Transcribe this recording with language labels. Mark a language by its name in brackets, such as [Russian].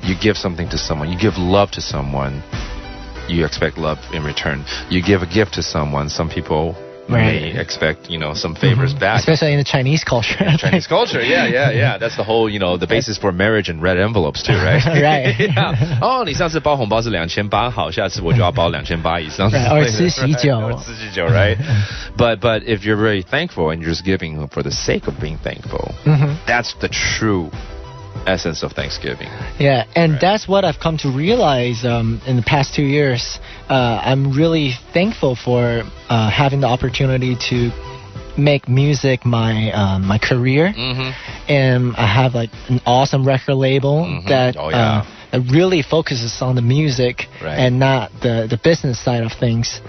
[English] You give something to someone. You give love to someone. You expect love in return. You give a gift to someone. Some people may expect, some favors back. Especially in the Chinese culture. Chinese culture, yeah. That's the whole, the basis for marriage and red envelopes too, right? Right. Yeah. [Chinese] 哦，你上次包红包是2800，好，下次我就要包2800以上。 Or 吃喜酒。吃喜酒, right? [English] But if you're very thankful and you're just giving for the sake of being thankful, that's the true essence of Thanksgiving. Yeah, and that's what I've come to realize in the past 2 years. I'm really thankful for having the opportunity to make music my career, and I have like an awesome record label that really focuses on the music and not the business side of things.